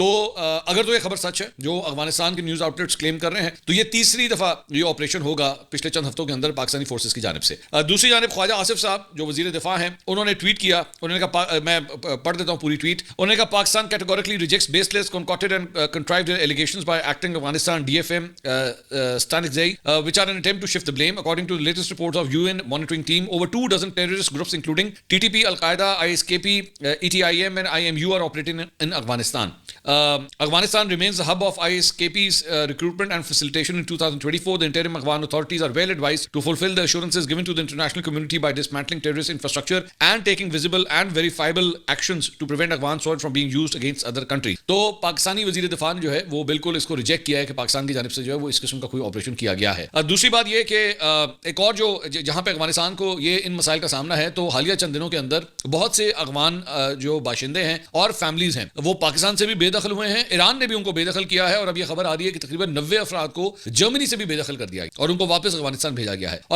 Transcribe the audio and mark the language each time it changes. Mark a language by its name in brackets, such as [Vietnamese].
[Hindi] तो अगर तो ये खबर सच है जो अफगानिस्तान के न्यूज आउटलेट्स क्लेम कर रहे हैं, तो ये तीसरी दफा ये ऑपरेशन होगा पिछले चंद हफ्तों के अंदर पाकिस्तानी फोर्सेस की जानिब से। दूसरी जानिब ख्वाजा आसिफ साहब जो वजीर दिफा हैं, उन्होंने ट्वीट किया, उन्होंने कहा, मैं पढ़ देता हूं पूरी ट्वीट, उन्होंने कहा Pakistan [English] Categorically rejects baseless concocted and contrived allegations by acting Afghanistan DFM Stanixzai which are an attempt to shift the blame. According to the latest reports of UN monitoring team, over 24 terrorist groups including TTP, Al-Qaeda, ISKP, ETIM and IMU are operating in Afghanistan. Afghanistan remains the hub of ISKP's recruitment and facilitation. In 2024, the interim Afghan authorities are well advised to fulfill the assurances given to the international community by dismantling terrorist infrastructure and taking visible and verifiable actions to prevent Afghan soil from being used against other countries. [Hindi] तो पाकिस्तानी वजीर दिफा ने जो है वो बिल्कुल इसको reject किया है कि पाकिस्तान की जानिब से जो है वो इस किस्म का कोई ऑपरेशन किया गया है। दूसरी बात ये कि एक और जो जहां पे अफगानिस्तान को ये इन मसाइल का सामना है, तो हालिया चंद दिनों के अंदर बहुत से अफगान जो बाशिंदे हैं और फैमिलीज हैं वो पाकिस्तान से भी बेदखल हुए हैं, ईरान ने भी उनको बेदखल किया है, और अब ये खबर आ रही है कि तकरीबन 90 अफराद को जर्मनी से भी बेदखल कर दिया गया और उनको वापस अफगानिस्तान भेजा गया है।